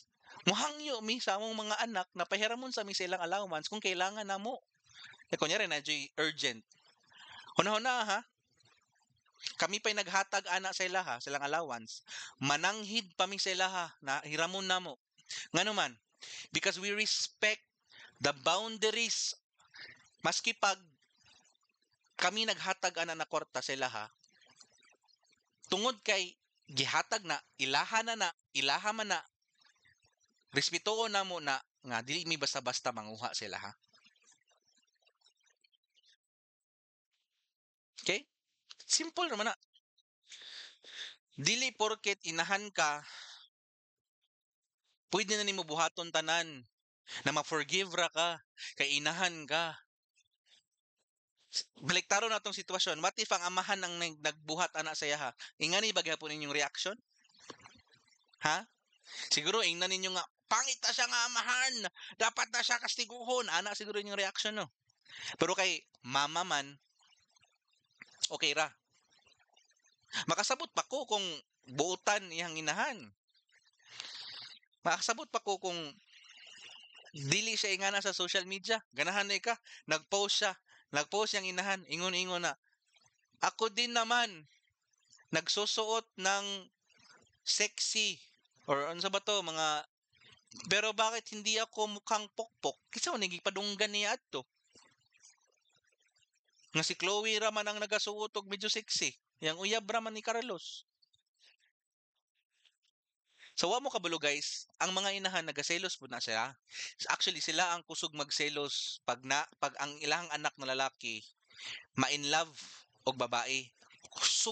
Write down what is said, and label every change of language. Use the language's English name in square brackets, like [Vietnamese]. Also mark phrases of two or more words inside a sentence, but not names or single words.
[Cebuano] Muhangyo mi sa among mga anak na pahiramon sa mi sa ilang allowance kung kailangan namo. Kunyari na urgent. Hunahuna ha, kami pa'y naghatag ana sa ilaha, silang allowance. Mananghid pa mi sa ilaha na hiramon namo. Ngano man, [English] because we respect the boundaries. [Cebuano] Maski pag kami naghatag ana na kwarta sa ilaha, tungod kay gihatag na, ilaha man na, respetuon na mo na nga dili mi basta-basta manguha sila ha. Okay? Simple naman na. Dili porket inahan ka, pwede na nimo buhaton tanan na ma-forgive ra ka kay inahan ka. Baliktaro na tong sitwasyon. [English] What if [Cebuano] ang amahan ang nagbuhat ana sa iya ha? Ingani ba gyapon ninyong reaction? Ha? Siguro ingnan ninyo nga pangit na siya nga amahan. Dapat na siya kastiguhon. Ana siguro yung reaction no. Pero kay mama man, okay ra. Makasabot pa ko kung buutan iyang inahan. Makasabot pa ko kung dili siya ingana sa social media. Ganahan na ka. Nag-post siya. Nag-post yung inahan. Ingon-ingon na. [Filipino] Ako din naman. Nagsusuot ng sexy. [Cebuano] Or ano sa ba to? [Filipino] Mga pero bakit hindi ako mukhang pokpok? [Cebuano] Kasi ako nagipadunggan niya ato. Nga si Chloe raman ang nagasuot og medyo sexy. Yang uyab raman ni Carlos. So wa mo kabalo guys, ang mga inahan nagaselos po na sila. Actually sila ang kusog magselos pag ang ilang anak na lalaki ma- [English] in love [Cebuano] og babae.